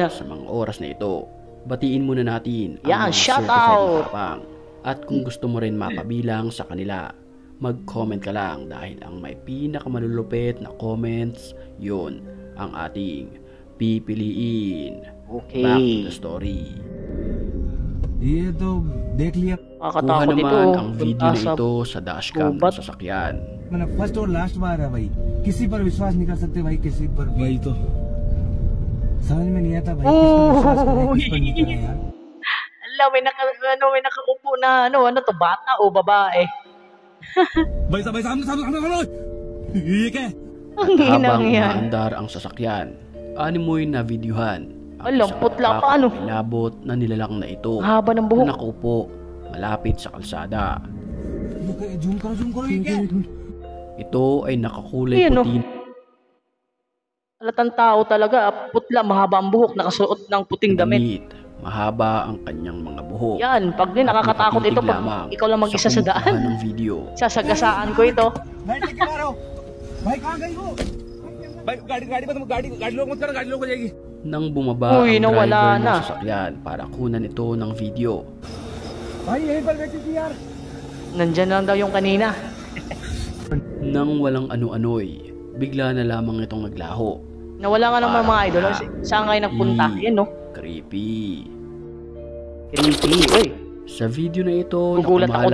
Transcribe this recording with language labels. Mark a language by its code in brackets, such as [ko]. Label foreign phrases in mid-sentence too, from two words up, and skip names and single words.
[tl] sa mga oras na ito, batiin muna natin Yan, ang mga shout certified out. matapang. At kung gusto mo rin mapabilang sa kanila, mag-comment ka lang dahil ang may pinakamalulupit na comments, yun ang ating pipiliin. Okay. [en] Back to the story. [hi] ये तो देख लिया [tl] Kuha Nakakatakot ito. naman ang video na Punta sa ito sa dashcam ng gubat. sasakyan. [hi] मैंने फर्स्ट और लास्ट बार है भाई किसी पर विश्वास नहीं कर सकते भाई किसी पर भाई तो समझ में नहीं आता भाई किस पर विश्वास करें किस पर नहीं करें यार [tl] Alam, may nakaupo na, ano to, bata o babae? [hi] भाई साहब सामने ये क्या है [tl] Ang hinang Habang yan. umaandar ang sasakyan, animoy na videohan ang Alam, isang putla baka pa, ano? Ilabot na nilalang na ito Haba ng na buhok. nakaupo malapit sa kalsada. [hi] जूम करो ये क्या है [tl] Ito ay nakakulay Ayan, puti Halatang tao talaga, putla, mahaba ang buhok, nakasuot ng puting na damit. damit. Mahaba ang kanyang mga buhok. Yan, pag din nakakatakot ito, pag ikaw lang mag-isa sa kumukuha daan. ng video. Sasagasaan ko ito. [hi] भाई लेके आ रहा हूँ भाई कहाँ गई वो भाई गाड़ी लोग मत करो गाड़ी लोग हो जाएगी [tl] Nang bumaba Uy, ang nawala driver na. ng sasakyan para kunan ito ng video. [hi] भाई यहीं पर बैठी थी यार [tl] Nandyan lang daw yung kanina. Nang walang ano-ano'y, bigla na lamang itong naglaho. Nawala nga naman mga idol. Saan kayo nagpunta? Yan, no? Creepy. Creepy. Uy, Sa video na ito na Gugulat ako